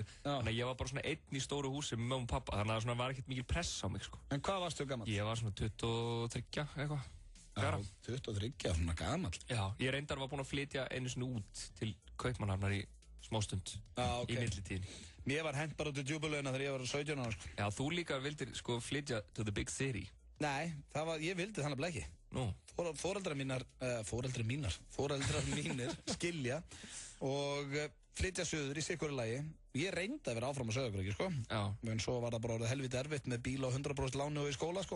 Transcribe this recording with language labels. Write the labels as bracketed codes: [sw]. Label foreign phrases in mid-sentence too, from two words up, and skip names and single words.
[is] Þannig að ég var bara svona einn í stóru húsi með mömmu og pappa. Þannig að það var ekkert mikil press á mig, sko. En hvað varstu gamall? Ég var svona 23, eitthvað. Já, 23, svona gamall. Já, ég reyndar var búinn að flytja einu svona út til Kaupmannahafnar í smástund í millitíðinni. Mér var hent bara út í djúbulögina þegar ég var 17 ára, sko. Já, þú líka vildir, sko, flytja [en] to the big city. [is] Nei, ég vildi þannig ekki. Nú? Foreldrar mínir skilja og flytja söður í sikkurri lagi. Ég reyndi að vera áfram á Sauðárkróki, sko. Já. En svo var það bara orðið helviti erfitt með bíl á 100% láni og í skóla, sko.